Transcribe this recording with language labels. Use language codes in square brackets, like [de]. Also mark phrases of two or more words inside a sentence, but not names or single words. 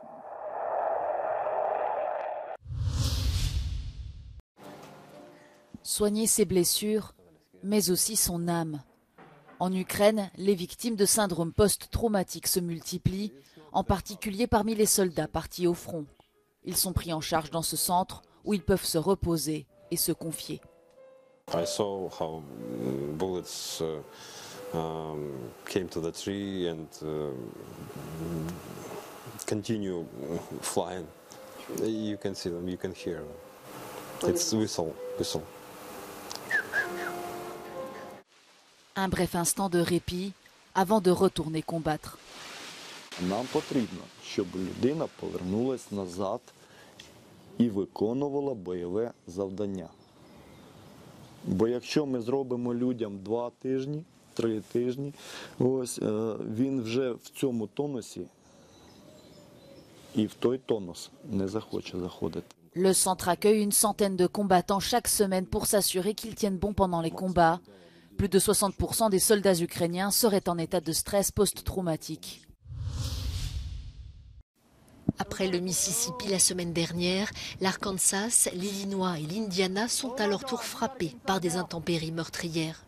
[fr] Soigner ses blessures, mais aussi son âme. En Ukraine, les victimes de syndrome post-traumatique se multiplient, en particulier parmi les soldats partis au front. Ils sont pris en charge dans ce centre où ils peuvent se reposer et se confier. [en] I saw how bullets came to the tree and continue flying. You can see them, you can hear them. It's whistle. [fr] Un bref instant de répit avant de retourner combattre. [uk] Нам потрібно, щоб людина повернулась назад і виконувала бойове завдання. Бо якщо ми зробимо людям 2 тижні, 3 тижні, ось він вже в цьому тонусі і в той тонус не захоче заходити. [fr] Le centre accueille une centaine de combattants chaque semaine pour s'assurer qu'ils tiennent bon pendant les combats. Plus de 60% des soldats ukrainiens seraient en état de stress post-traumatique. Après le Mississippi la semaine dernière, l'Arkansas, l'Illinois et l'Indiana sont à leur tour frappés par des intempéries meurtrières.